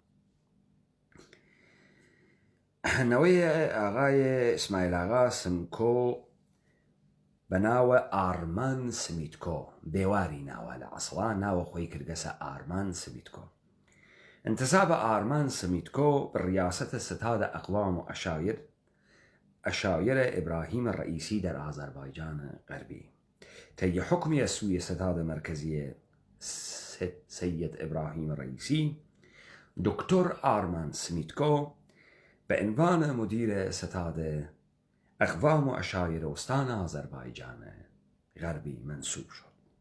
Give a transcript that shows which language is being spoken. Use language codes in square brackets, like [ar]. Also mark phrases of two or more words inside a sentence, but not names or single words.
[ckb] نەوەی ئاغای ئیسماعیل ئاغا سمکۆ بە ناوە ئارمان سمیتکۆ بێواری ناوە لە عەسڵا ناوە خۆی کردگەسە [fa] ئارمان سمیتکۆ انتساب ئارمان سمیتکۆ ڕیاسەتە ستادە ئەقوام و ئەشاویرە ئیبراهیم ڕئیسی در ئازەربایجان غەربی طی حكم سوی ستاد مرکزی سید ابراهیم رئیسی دکتر آرمان سمیتکو به عنوان مدیر ستاد اقوام و عشایر استان آذربایجان غربی منصوب شد.